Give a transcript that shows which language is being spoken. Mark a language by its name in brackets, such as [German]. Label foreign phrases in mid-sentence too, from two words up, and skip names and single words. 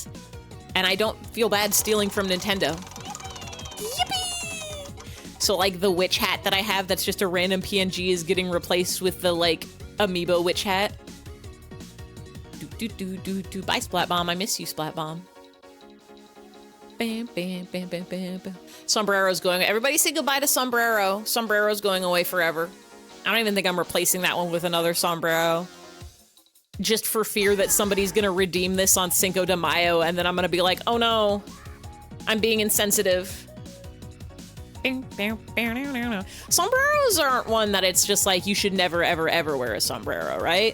[English] And I don't feel bad stealing from Nintendo. Yippee! So like the witch hat that I have that's just a random PNG is getting replaced with the like amiibo witch hat. Bye, Splat Bomb. I miss you, Splat Bomb. Bam, bam, bam, bam, bam, bam. Sombrero's going. Everybody say goodbye to Sombrero. Sombrero's going away forever. I don't even think I'm replacing that one with another sombrero. Just for fear that somebody's gonna redeem this on Cinco de Mayo and then I'm gonna be like, oh no, I'm being insensitive. Sombreros aren't one that it's just like, you should never, ever, ever wear a sombrero, right?